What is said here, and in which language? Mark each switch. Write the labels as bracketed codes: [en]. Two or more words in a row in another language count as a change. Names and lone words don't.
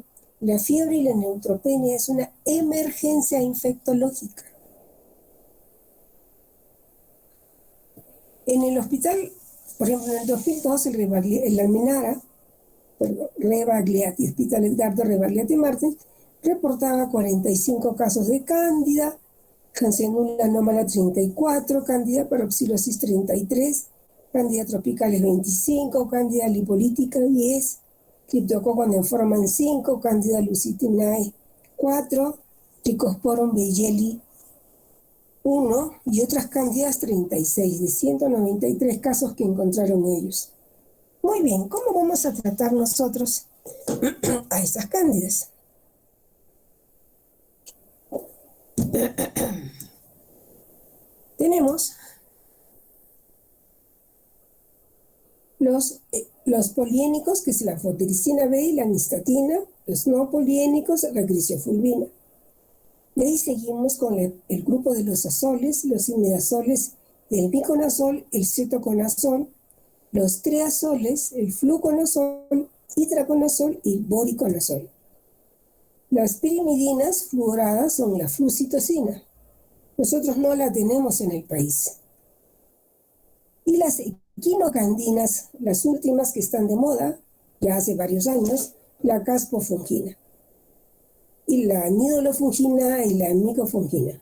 [es] La fiebre y la neutropenia es una emergencia infectológica. En el hospital, por ejemplo, en el 2002, el Almenara, Rebagliati, Hospital Edgardo Rebagliati Martins, reportaba 45 casos de cándida, Hansenula anómala 34, cándida parapsilosis 33, cándida tropicales 25, cándida lipolítica 10, Cryptococcus neoformans 5, cándida lusitinae 4, Trichosporum beyeli 1 y otras cándidas 36, de 193 casos que encontraron ellos. Muy bien, ¿cómo vamos a tratar nosotros a estas cándidas? Tenemos los poliénicos, que es la anfotericina B y la nistatina, los no poliénicos, la grisofulvina. De ahí seguimos con el grupo de los azoles, los imidazoles, el miconazol, el cetoconazol, los triazoles, el fluconazol, itraconazol y boriconazol. Las pirimidinas fluoradas son la flucitosina. Nosotros no la tenemos en el país. Y las equinocandinas, las últimas que están de moda, ya hace varios años, la caspofungina. Y la nidolofungina y la micofungina.